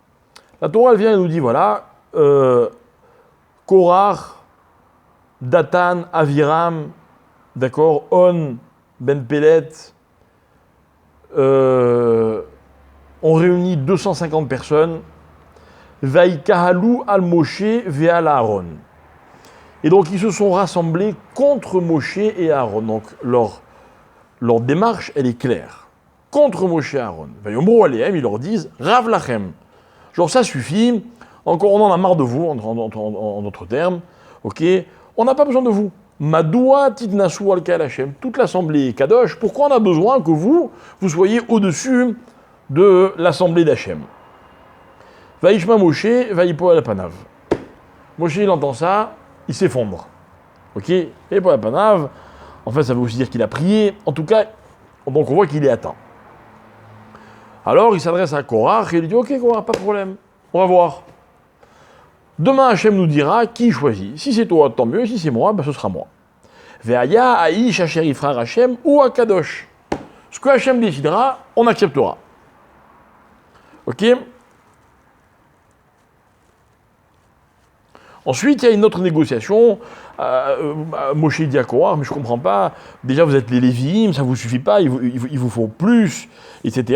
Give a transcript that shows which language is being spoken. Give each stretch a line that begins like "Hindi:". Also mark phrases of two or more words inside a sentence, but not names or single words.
French: La Torah, elle vient et nous dit, voilà, Korach, Datan, Aviram, d'accord, On, Ben Pelet, on réunit 250 personnes,
Hebrew: ויקהלו על משה ועל אהרן.
French: Et donc, ils se sont rassemblés contre Moshe et Aaron. Donc, leur démarche, elle est claire. Contre Moshe et Aaron.
Hebrew: ויאמרו אליהם,
French: ils leur disent
Hebrew: רב לכם.
French: Genre, ça suffit. Encore, on en a marre de vous, en d'autres termes. Ok. On n'a pas besoin de vous.
Hebrew: מדוע תתנשאו על קהל השם.
French: Toute l'assemblée est kadosh. Pourquoi on a besoin que vous soyez au-dessus de l'assemblée d'Hachem?
Hebrew: וישמע משה ויפול על פניו.
French: Moshe, il entend ça, il s'effondre. Ok. Et pour la panav, en fait, ça veut aussi dire qu'il a prié. En tout cas, donc on voit qu'il est atteint. Alors, il s'adresse à Korach et il dit « Ok, Korach, pas de problème, on va voir. Demain, Hachem nous dira qui choisit. Si c'est toi, tant mieux. Si c'est moi, ben, ce sera moi.
Hebrew: והיה האיש אשר יבחר השם הוא הקדוש.
French: Ce que Hachem décidera, on acceptera. Ok. Ensuite, il y a une autre négociation. Moshe dit à Korach, mais je ne comprends pas. Déjà, vous êtes les Lévi'im, ça ne vous suffit pas, il vous faut plus, etc.